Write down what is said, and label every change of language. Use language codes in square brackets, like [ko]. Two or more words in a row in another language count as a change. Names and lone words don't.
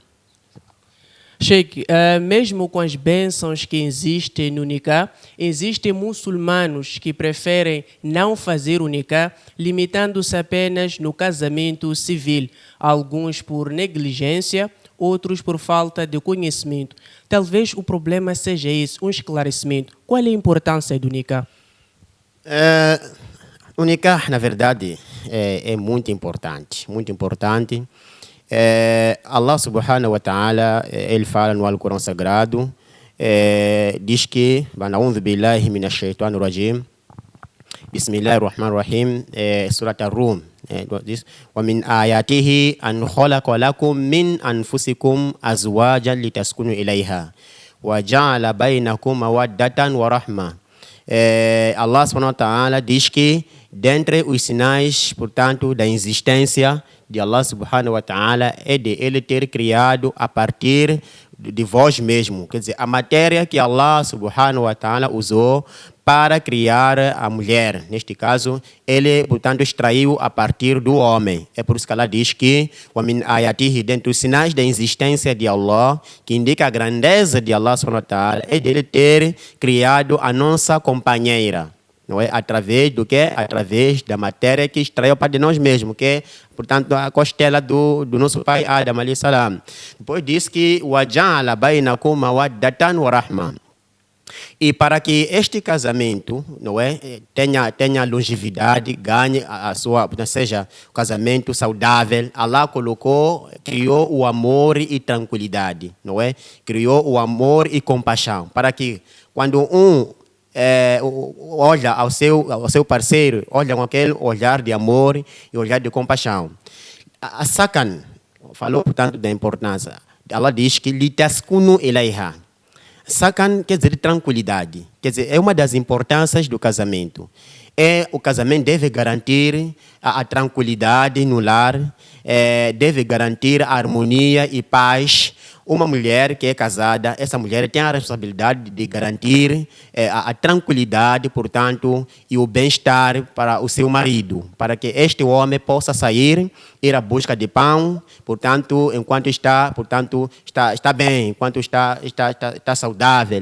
[pt] Sheikh, mesmo com as bênçãos que existem no nikah, existem muçulmanos que preferem não fazer o nikah, limitando-se apenas no casamento civil, alguns por negligência, outros por falta de conhecimento. Talvez o problema seja esse, um esclarecimento. Qual é a importância do nikah? O nikah, na verdade, é muito importante, muito importante. [ar] الله سبحانه وتعالى, [pt] ele fala no Alcorão Sagrado, diz que [ar] أعوذ بالله من الشيطان الرجيم، بسم الله الرحمن الرحيم, [pt] Surat Ar-Rum, diz, [ar] وَمِنْ آيَاتِهِ أَنْ خَلَقَ لَكُم مِّنْ أَنفُسِكُمْ أَزْوَاجًا لِتَسْكُنُوا إِلَيْهَا وَجَعَلَ بَيْنَكُم مَوَدَّةً وَرَحْمَةً. الله سبحانه وتعالى [pt] diz que dentre os sinais, portanto, da existência de [ar] الله سبحانه وتعالى [pt] é de ele ter criado a partir de vós mesmo. Quer dizer, a matéria que [ar] الله سبحانه وتعالى [pt] usou para criar a mulher. Neste caso, ele, portanto, extraiu a partir do homem. É por isso que ela diz que, [ar] وَمِنْ آيَاتِهِ, [pt] dentre os sinais da existência de Allah, que indica a grandeza de [ar] الله سبحانه وتعالى, [pt] é dele ter criado a nossa companheira. Não é? Através do quê? Através da matéria que extraiu para de nós mesmos, que é, portanto, a costela do nosso pai Adam, [ar] عليه السلام. [pt] Depois diz que [ar] وَجَعَلَ بَيْنَكُم مَوَدَّةً وَرَحْمَةً. [pt] E para que este casamento, não é, tenha longevidade, ganhe a sua, seja um casamento saudável, Allah criou o amor e tranquilidade, não é? Criou o amor e compaixão, para que quando olha ao seu parceiro, olha com aquele olhar de amor e olhar de compaixão. A Sakan falou, portanto, da importância. Allah diz que [ar] لتسكنوا إليها. [pt] Sakan quer dizer tranquilidade. Quer dizer, é uma das importâncias do casamento. O casamento deve garantir a tranquilidade no lar, deve garantir a harmonia e paz. Uma mulher que é casada, essa mulher tem a responsabilidade de garantir a tranquilidade, portanto, e o bem-estar para o seu marido, para que este homem possa sair, ir à busca de pão, portanto, enquanto está bem, enquanto está saudável.